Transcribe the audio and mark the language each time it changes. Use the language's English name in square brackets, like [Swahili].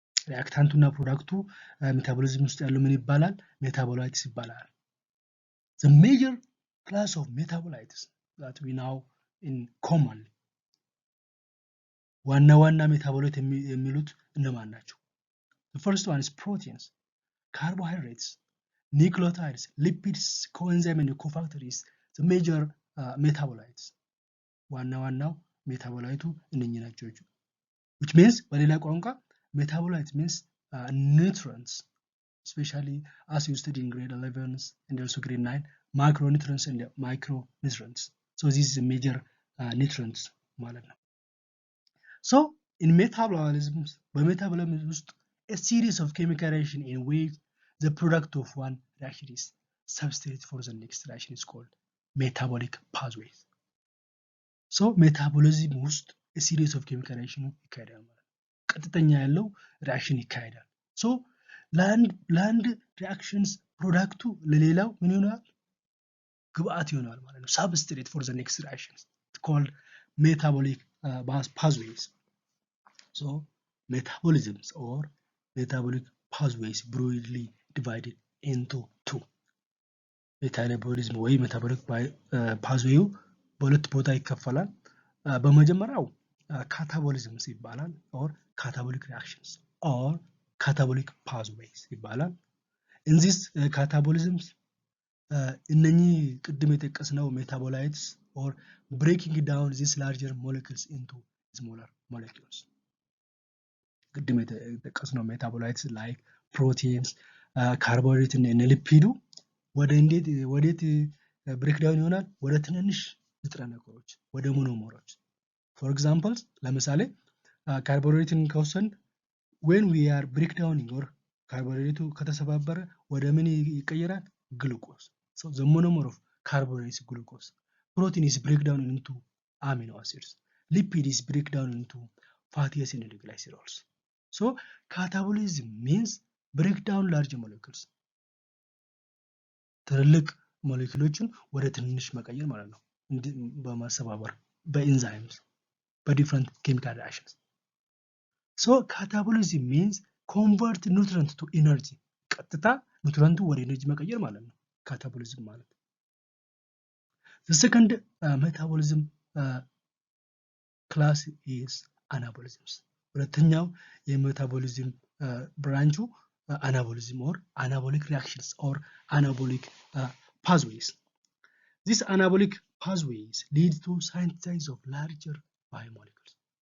[Amharic] ሪአክታንቱና ፕሮዳክቱ ሜታቦሊዝም ውስጥ ያለው ምን ይባላል? ሜታቦላይትስ ይባላል። [English] The major class of metabolites that we know in common [Amharic] ዋና ሜታቦላይት የሚሉት እነማን ናቸው? [English] The first one is proteins, carbohydrates, nucleotides, lipids, coenzymes and cofactors. The major metabolites [Amharic] ዋናው ሜታቦላይቱ እነኚህ ናቸው። [English] which means [Amharic] በሌላ ቋንቋ [English] metabolites means nutrients, especially as you study in grade 11 and also grade 9, macronutrients and micronutrients. So this is a major nutrients [Amharic] ማለት ነው. [English] So in metabolism [Amharic] ውስጥ [English] a series of chemical reaction in which the product of one reaction is substituted for the next reaction is called metabolic pathways. So metabolism [Amharic] ውስጥ [English] a series of chemical reaction [Amharic] ይካሄዳል ማለት ነው። ቀጥተኛ ያለው ሪአክሽን ይካሄዳል። ሶ ለአንድ ሪአክሽንስ ፕሮዳክቱ ለሌላው ምን ይሆናል? ግብአት ይሆናል ማለት ነው። [English] substitute for the next reactions called metabolic pathways. So metabolisms or metabolic pathways broadly divided into two. [Amharic] ሜታቦሊዝም ወይ ሜታቦሊክ ፓዝዌው በሁለት ቦታ ይከፈላል። በመጀመሪያው ካታቦሊዝምስ ይባላል [English] or catabolic reactions or catabolic pathways [Amharic] ይባላል። [English] in this catabolisms [Amharic] እነኚህ ቅድም የጠቀስነው [English] metabolites or breaking down these larger molecules into smaller molecules [Amharic] ቅድም የጠቀስነው [English] metabolites like proteins, carbohydrates [Amharic] እና ሊፒዱ ወዴት ብሬክዳውን ይሆናል? ወደ ትንንሽ ንጥረ ነገሮች ወደ ሞኖመሮች። [English] for example [Amharic] ለምሳሌ ካርቦሃይድሬትን ከወሰን [English] when we are breakdowning or [Amharic] ካርቦሃይድሬቱ ከተሰባበረ ወደ ምን ይቀየራል? [English] ግሉኮስ። so the monomer of carbohydrate is glucose. protein is breakdown into amino acids. lipid is breakdown into fatty acids and glycerols. so catabolism means break down large molecules [Amharic] ትልልቅ ሞሌኪውሎችን ወደ ትንሽ መቀየር ማለት ነው። በማሰባበር በኢንዛይምስ በዲፈረንት ኬሚካል ሪአክሽንስ። [English] so catabolism means convert nutrient to energy [Amharic] ቀጥታ ኒውትረንቱ ወደ ኤነርጂ መቀየር ማለት ነው ካታቦሊዝም ማለት። [English] the second metabolism class is anabolisms. [Amharic] ሁለተኛው የሜታቦሊዝም ብራንቹ [English] anabolism or anabolic reactions or anabolic pathways. These anabolic pathways lead to synthesis of larger biomolecules.